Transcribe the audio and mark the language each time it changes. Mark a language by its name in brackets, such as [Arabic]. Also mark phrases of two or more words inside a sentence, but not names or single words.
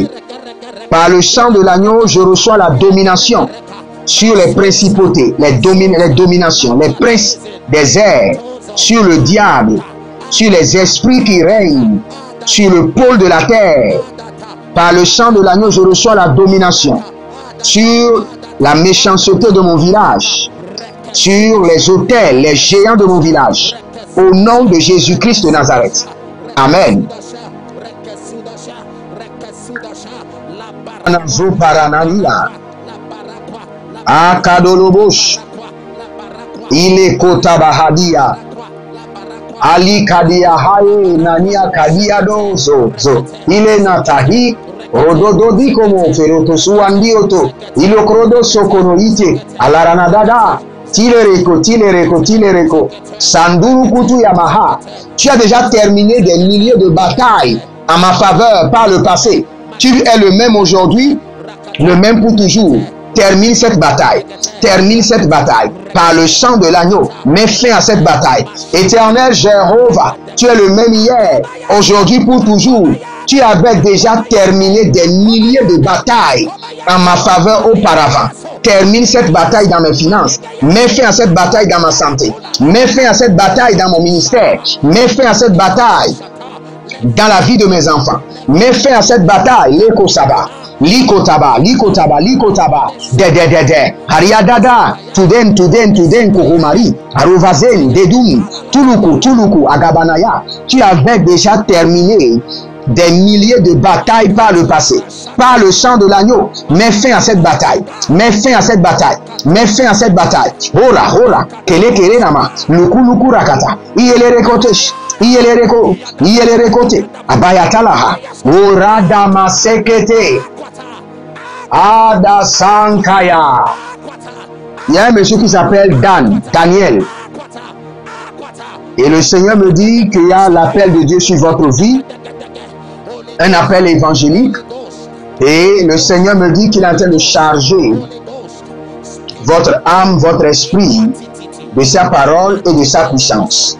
[French] Par le sang de l'agneau, je reçois la domination sur les principautés, les dominations, les princes des airs, sur le diable, sur les esprits qui règnent, sur le pôle de la terre. Par le sang de l'agneau, je reçois la domination sur la méchanceté de mon village, sur les autels, les géants de mon village. Au nom de Jésus-Christ de Nazareth. Amen. Akadolobosh, ile kotabahadia, ali kadia haye nania kadia dozo, ile natahi, rodododi como feroto suandioto, ilo krodo sokonoite, alaranadada, tilereko, sanduru kutu yamaha. Tu as déjà terminé des milliers de batailles en ma faveur par le passé. Tu es le même aujourd'hui, le même pour toujours. Termine cette bataille. Termine cette bataille. Par le sang de l'agneau, mets fin à cette bataille. Éternel Jéhovah, tu es le même hier, aujourd'hui pour toujours. Tu avais déjà terminé des milliers de batailles en ma faveur auparavant. Termine cette bataille dans mes finances. Mets fin à cette bataille dans ma santé. Mets fin à cette bataille dans mon ministère. Mets fin à cette bataille dans la vie de mes enfants. Mets fin à cette bataille. Lekosaba. Likotaba. Hariadada. Tuden, Kurumari. Aruvazen, Dedum, Tuluku, Agabanaya. Tu avais déjà terminé des milliers de batailles par le passé. Par le sang de l'agneau, mets fin à cette bataille. Mets fin à cette bataille. Mets fin à cette bataille. Hola. Kele nama. Luku rakata. Iyele rekote. Abayatalaha. Orada masekete. Ada sankaya. Il y a un monsieur qui s'appelle Daniel. Et le Seigneur me dit qu'il y a l'appel de Dieu sur votre vie. Un appel évangélique. Et le Seigneur me dit qu'il est en train de charger votre âme, votre esprit de sa parole et de sa puissance.